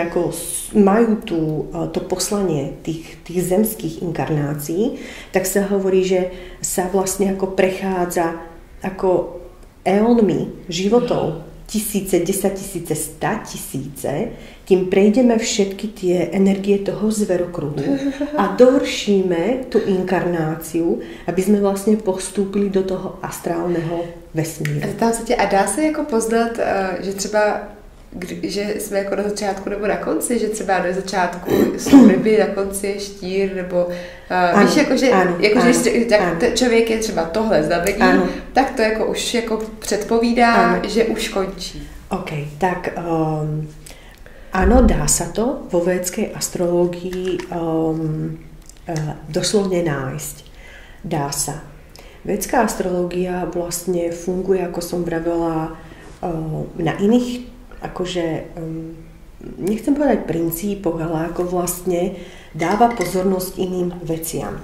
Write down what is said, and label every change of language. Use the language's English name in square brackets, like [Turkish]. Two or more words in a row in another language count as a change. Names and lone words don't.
[Slovak] ako majú to poslanie tých zemských inkarnácií, tak sa hovorí, že sa vlastne ako prechádza ako eónmi životov, tisíce, 10 000, 100 000, kým prejdeme všetky tie energie toho zverokruhu a dovršíme tú inkarnáciu, aby sme vlastne postúpili do toho astrálneho vesmíru. [Czech] A dá se jako poznat, že třeba že jsme jako na začátku nebo na konci, že třeba na začátku jsou ryby, na konci je štír, nebo víš, jakože člověk je třeba tohle znamení, tak to jako už jako předpovídá, že už končí. OK, [Slovak] tak áno, dá sa to vo védskej astrológii doslovne nájsť. Dá sa. Védská astrológia vlastne funguje, ako som vravela, na iných, akože, nechcem povedať princípoch, ale ako vlastne dáva pozornosť iným veciam.